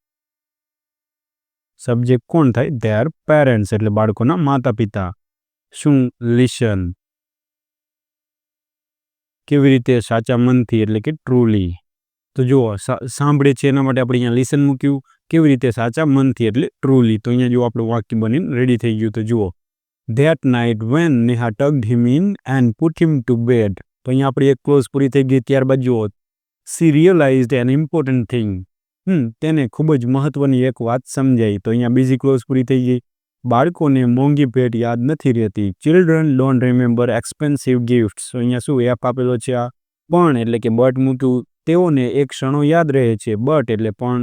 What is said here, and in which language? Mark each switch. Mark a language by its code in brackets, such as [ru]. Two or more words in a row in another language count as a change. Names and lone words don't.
[gu] સબ્જેક્ટ કોણ થાય? [en] their parents [gu] એટલે બાળકોના માતા પિતા. શું? લિસન. કેવી રીતે? સાચા મનથી એટલે કે ટ્રુલી. તો જુઓ સાંભળે છે એના માટે આપણે અહીંયા લિસન મૂક્યું. કેવી રીતે? સાચા મનથી એટલે ટ્રુલી. તો અહીંયા જો આપણું વાક્ય બનીને રેડી થઈ ગયું. તો જુઓ [en] that night when Neha tucked him in and put him to bed. [gu] તો અહીંયા આપણી એક ક્લોઝ પૂરી થઈ ગઈ. ત્યારબાદ જુઓ [en] she realized an important thing. [gu] તેને ખૂબ જ મહત્વની એક વાત સમજાઈ. તો અહીંયા બીજી ક્લોઝ પૂરી થઈ ગઈ. બાળકોને મોંઘી ભેટ યાદ નથી રહેતી. [en] Children don't remember expensive gifts. [gu] તો અહીંયા શું એપ આપેલો છે? આ પણ એટલે કે બટ મૂક્યું. તેઓને એક ક્ષણો યાદ રહે છે. બટ એટલે પણ.